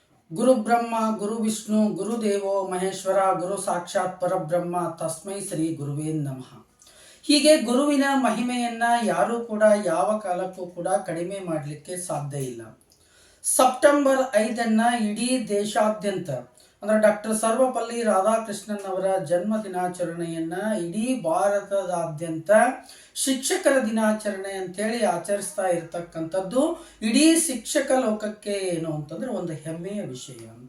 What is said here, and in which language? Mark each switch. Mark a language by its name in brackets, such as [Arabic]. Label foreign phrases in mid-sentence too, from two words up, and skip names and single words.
[Sanskrit] ಗುರು ಬ್ರಹ್ಮ ಗುರು ವಿಷ್ಣು ಗುರುದೇವೋ ಮಹೇಶ್ವರ ಗುರು ಸಾಕ್ಷಾತ್ ಪರಬ್ರಹ್ಮ ತಸ್ಮೈ ಶ್ರೀ ಗುರುವೇ ನಮಃ. [Kannada] ಹೀಗೆ ಗುರುವಿನ ಮಹಿಮೆಯನ್ನ ಯಾರೂ ಕೂಡ ಯಾವ ಕಾಲಕ್ಕೂ ಕೂಡ ಕಡಿಮೆ ಮಾಡಲಿಕ್ಕೆ ಸಾಧ್ಯ ಇಲ್ಲ. ಸೆಪ್ಟೆಂಬರ್ 5 ಇಡೀ ದೇಶಾದ್ಯಂತ ಅಂದರೆ ಡಾಕ್ಟರ್ ಸರ್ವಪಲ್ಲಿ ರಾಧಾಕೃಷ್ಣನ್ ಅವರ ಜನ್ಮ ದಿನಾಚರಣೆಯನ್ನ ಇಡೀ ಭಾರತದಾದ್ಯಂತ ಶಿಕ್ಷಕರ ದಿನಾಚರಣೆ ಅಂತೇಳಿ ಆಚರಿಸ್ತಾ ಇರತಕ್ಕಂಥದ್ದು ಇಡೀ ಶಿಕ್ಷಕ ಲೋಕಕ್ಕೆ ಏನು ಅಂತಂದ್ರೆ ಒಂದು ಹೆಮ್ಮೆಯ ವಿಷಯ ಅಂತ.